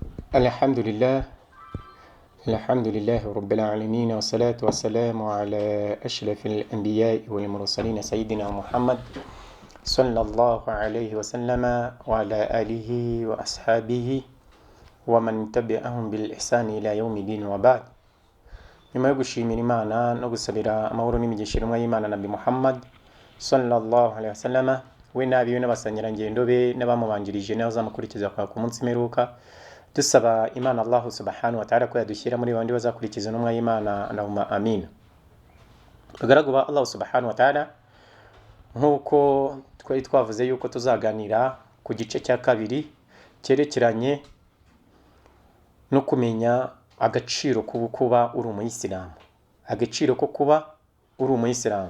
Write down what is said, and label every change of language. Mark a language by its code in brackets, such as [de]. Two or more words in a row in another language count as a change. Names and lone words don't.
[ar] الحمد لله الحمد لله رب العالمين والصلاة والسلام على أشرف الأنبياء والمرسلين سيدنا محمد صلى الله عليه وسلم وعلى آله وأصحابه ومن تبعهم بالإحسان إلى يوم الدين وبعد. [rw] nyuma yo gushimira Imana no gusabira amahoro n'imigisha y'Imana Nabi Muhammad [ar] sallallahu alaihi wasallam [rw] we nabiwe n'abasangirangendo be n'abamubanjirije naho zamukurikiza kwa ku munsi meruka, dusaba Imana Allah [ar] subhanahu wa ta'ala [rw] ko yadushyira muri bandi bazakurikiza n'umwa y'Imana, [ar] Allahumma amin. [rw] Bagaragu ba Allah [ar] subhanahu wa ta'ala, [rw] nkuko twari twavuze yuko tuzaganira ku gice cya kabiri cyerekeranye no kumenya agaciro ko kuba uri umuyisilamu, agaciro ko kuba uri umuyisilamu.